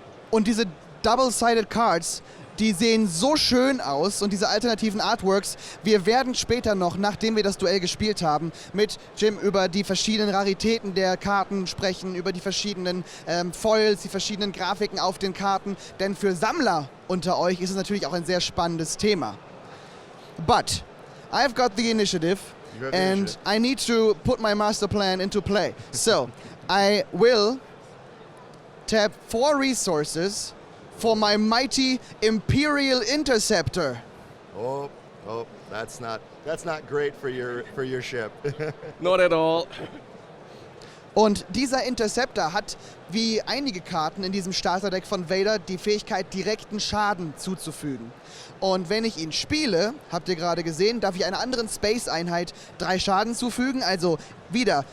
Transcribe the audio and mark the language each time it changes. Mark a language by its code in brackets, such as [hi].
[de] Und diese Double-Sided Cards, die sehen so schön aus und diese alternativen Artworks. Wir werden später noch, nachdem wir das Duell gespielt haben, mit Jim über die verschiedenen Raritäten der Karten sprechen, über die verschiedenen Foils, die verschiedenen Grafiken auf den Karten. Denn für Sammler unter euch ist es natürlich auch ein sehr spannendes Thema. [en] But I've got the initiative and I need to put my master plan into play. So I will tap 4 resources for my mighty Imperial Interceptor. Oh, that's not great for your ship. Not at all. [de] Und dieser Interceptor hat, wie einige Karten in diesem Starterdeck von Vader, die Fähigkeit, direkten Schaden zuzufügen. Und wenn ich ihn spiele, habt ihr gerade gesehen, darf ich einer anderen Space-Einheit 3 Schaden zufügen, also wieder